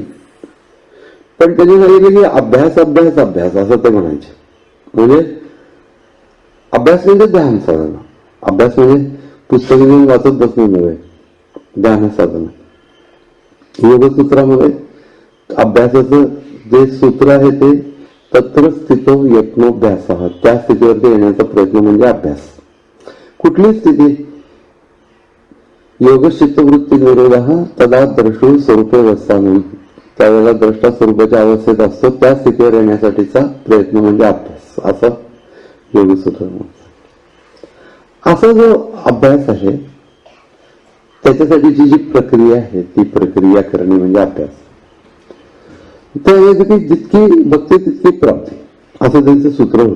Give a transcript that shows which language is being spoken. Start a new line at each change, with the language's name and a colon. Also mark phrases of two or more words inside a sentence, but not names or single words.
Marathi: पण त्यांनी सांगितलं की अभ्यास अभ्यास अभ्यास असं ते म्हणायचे. म्हणजे अभ्यास म्हणजे ध्यान साधना. अभ्यास म्हणजे पुस्तक घेऊन वाचत बसणं नव्हे, ध्यान साधना. योगसूत्रामध्ये अभ्यासाचं जे सूत्र आहे ते
Sanskrit: तत्र स्थितो यत्नोभ्यास,
Marathi: त्या स्थितीवरती येण्याचा प्रयत्न म्हणजे अभ्यास. कुठली स्थिती?
Sanskrit: योगचित्तवृत्ती निरोध तदा द्रष्टू स्वरूपे वसानं.
Marathi: त्यावेळेला द्रष्टा स्वरूपाच्या अवस्थेत असतो, त्या स्थितीवर येण्यासाठीचा प्रयत्न म्हणजे अभ्यास, असं योगसूत्र. असा जो अभ्यास आहे त्याच्यासाठीची जी प्रक्रिया आहे ती प्रक्रिया करणे म्हणजे अभ्यास. त्यावेळी जितकी भक्ती तितकी प्राप्ती, असं त्यांचे सूत्र होते.